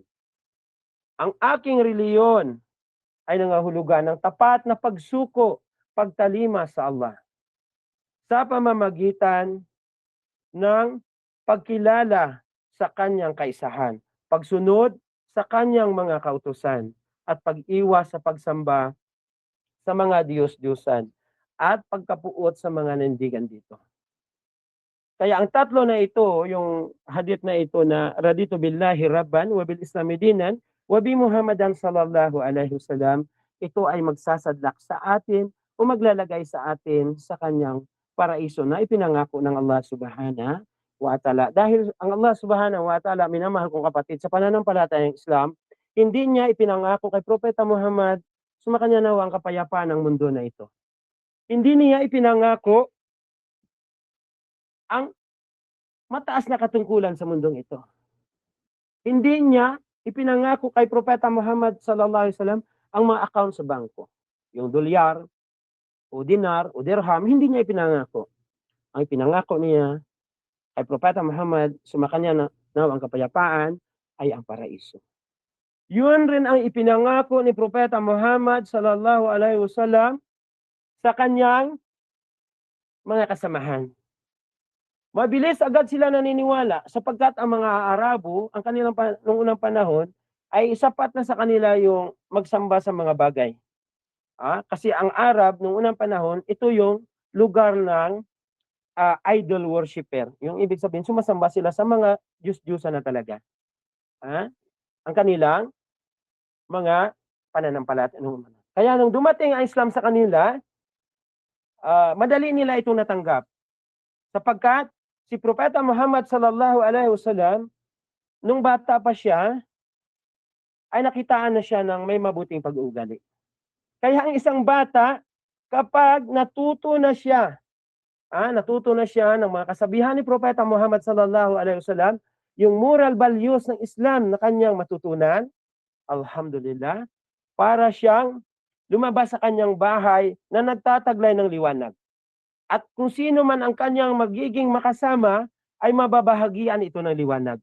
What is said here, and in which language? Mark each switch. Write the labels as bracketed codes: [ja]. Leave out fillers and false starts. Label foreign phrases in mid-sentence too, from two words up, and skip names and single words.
[tl] Ang aking reliyon ay nangahulugan ng tapat na pagsuko, pagtalima sa Allah sa pamamagitan ng pagkilala sa kanyang kaisahan, pagsunod sa kanyang mga kautusan, at pag-iwas sa pagsamba sa mga Diyos-Diyosan at pagkapuot sa mga nandigan dito. Kaya ang tatlo na ito, yung hadith na ito na [ar] رضيت بالله ربا وبالإسلام دينا وبمحمد صلى الله عليه وسلم, [tl] ito ay magsasadlak sa atin o maglalagay sa atin sa kanyang paraiso na ipinangako ng Allah [ar] سبحانه وتعالى. [tl] Dahil ang Allah [ar] سبحانه وتعالى, [tl] minamahal kong kapatid, sa pananampalatayang Islam, hindi niya ipinangako kay Propeta Muhammad sumakanya nawa ang kapayapaan ng mundo na ito. Hindi niya ipinangako ang mataas na katungkulan sa mundong ito. Hindi niya ipinangako kay Propeta Muhammad [ar] صلى الله عليه وسلم [tl] ang mga account sa bangko. Yung dolyar, o dinar, o dirham, hindi niya ipinangako. Ang ipinangako niya kay Propeta Muhammad, sumakanya na ang kapayapaan, ay ang paraiso. Yun rin ang ipinangako ni Propeta Muhammad [ar] صلى الله عليه وسلم [tl] sa kanyang mga kasamahan. Mabilis agad sila naniniwala sapagkat ang mga Arabo, ang kanilang nung unang panahon, ay sapat na sa kanila yung magsamba sa mga bagay. Kasi ang Arab nung unang panahon, ito yung lugar ng [en] idol worshipper. [tl] Yung ibig sabihin, sumasamba sila sa mga Diyos-Diyosan na talaga. Ang kanilang mga pananampalataya. Kaya nung dumating ang Islam sa kanila, madali nila itong natanggap. Sapagkat si Propeta Muhammad [ar] صلى الله عليه وسلم, [tl] nung bata pa siya, ay nakitaan na siya ng may mabuting pag-uugali. Kaya ang isang bata, kapag natuto na siya ng mga kasabihan ni Propeta Muhammad [ar] صلى الله عليه وسلم, [tl] yung [en] moral values [tl] ng Islam na kanyang matutunan, alhamdulillah, para siyang lumabas sa kanyang bahay na nagtataglay ng liwanag. At kung sino man ang kanyang magiging makasama, ay mababahagian ito ng liwanag.